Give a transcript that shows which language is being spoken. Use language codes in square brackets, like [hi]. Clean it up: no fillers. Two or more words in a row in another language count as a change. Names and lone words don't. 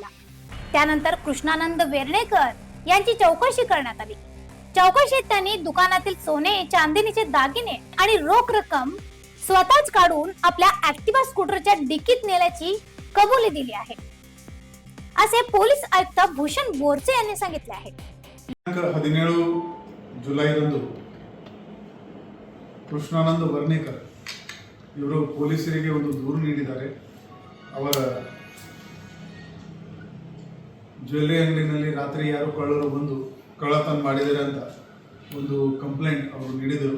[mr] त्यानंतर कृष्णानंद वेर्णेकर यांची चौकशी करण्यात आली। चौकशीत त्यांनी दुकानातील सोने, चांदीचे दागिने आणि रोख रक्कम स्वतःच काढून आपल्या ऍक्टिवा स्कूटरच्या डिकीत नेल्याची कबुली दिली आहे, असे पोलीस आयुक्त भूषण बोरसे यांनी सांगितले आहे। [kn] 17 ಜುಲೈರಂದು ಕೃಷ್ಣಾನಂದ ವರ್ಣೇಕರ್ ಇವರು ಪೊಲೀಸರಿಗೆ ಒಂದು ದೂರು ನೀಡಿದ್ದಾರೆ। ಅವರ ಜ್ಯುವೆಲ್ಲರಿ ಅಂಗಡಿನಲ್ಲಿ ರಾತ್ರಿ ಯಾರು ಕಳ್ಳರು ಬಂದು ಕಳ್ಳತನ ಮಾಡಿದ್ದಾರೆ ಅಂತ ಒಂದು ಕಂಪ್ಲೇಂಟ್ ಅವರು ನೀಡಿದರು।